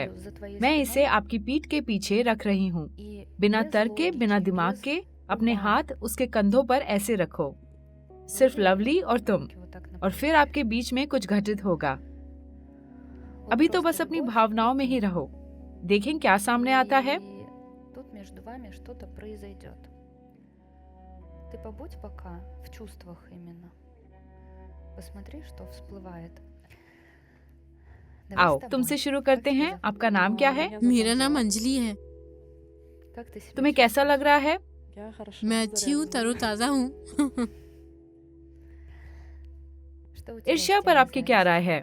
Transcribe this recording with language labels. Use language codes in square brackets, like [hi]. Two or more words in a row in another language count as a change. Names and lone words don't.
[hi] मैं इसे आपकी पीठ के पीछे रख रही हूँ। बिना तर्क के, बिना दिमाग के, अपने हाथ उसके कंधों पर ऐसे रखो, सिर्फ लवली और तुम, और फिर आपके बीच में कुछ घटित होगा। अभी तो बस अपनी भावनाओं में ही रहो। देखें क्या सामने आता है। [ru] Ты побудь пока в чувствах именно. Посмотри, что всплывает. [hi] आओ तुमसे शुरू करते हैं। आपका नाम क्या है? मेरा नाम अंजलि है। तुम्हें कैसा लग रहा है? मैं अच्छी हूँ, तरोताजा हूँ। ईर्ष्या पर आपकी क्या राय है?